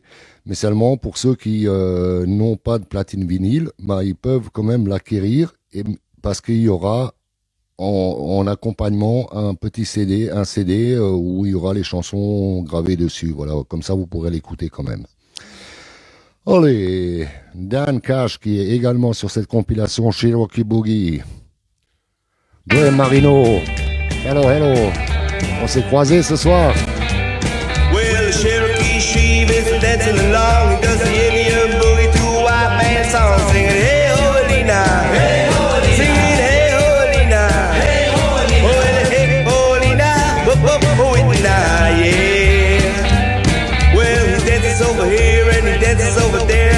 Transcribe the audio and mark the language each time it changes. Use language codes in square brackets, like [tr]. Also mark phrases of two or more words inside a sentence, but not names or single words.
[fr] Mais seulement pour ceux qui n'ont pas de platine vinyle, bah, ils peuvent quand même l'acquérir, parce qu'il y aura en accompagnement un petit CD, un CD où il y aura les chansons gravées dessus. Voilà, comme ça vous pourrez l'écouter quand même. Allez, Dan Cash qui est également sur cette compilation Cherokee Boogie. [en] Joey Marino, hello, hello. [fr] On s'est croisés ce soir. [en] Well, the Cherokee sheep is dancing along. He does the Indian boogie to a white man song, singing hey ho Lena, hey ho Lena, singing hey ho Lena, hey ho Lena, oh hey ho Lena, oh Lena, yeah. Well, he dances over here and he dances over there.